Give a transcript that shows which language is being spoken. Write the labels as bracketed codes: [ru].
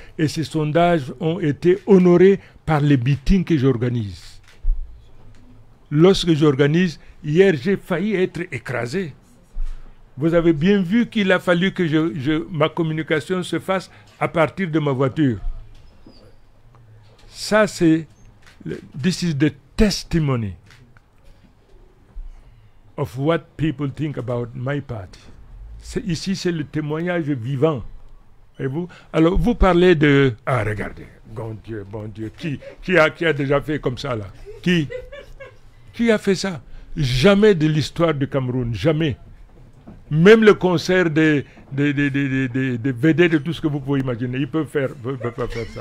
[fr] Et ces sondages ont été honorés par les meetings que j'organise. Lorsque j'organise, hier j'ai failli être écrasé. Vous avez bien vu qu'il a fallu que ma communication se fasse à partir de ma voiture. Ça c'est, [en] this is the testimony of what people think about my party. [fr] Ici, c'est le témoignage vivant. Et vous, alors, vous parlez de... Ah, regardez, bon Dieu, qui a déjà fait comme ça, là? Qui a fait ça? Jamais de l'histoire du Cameroun, jamais. Même le concert des vedettes, de tout ce que vous pouvez imaginer, ils peuvent pas faire ça.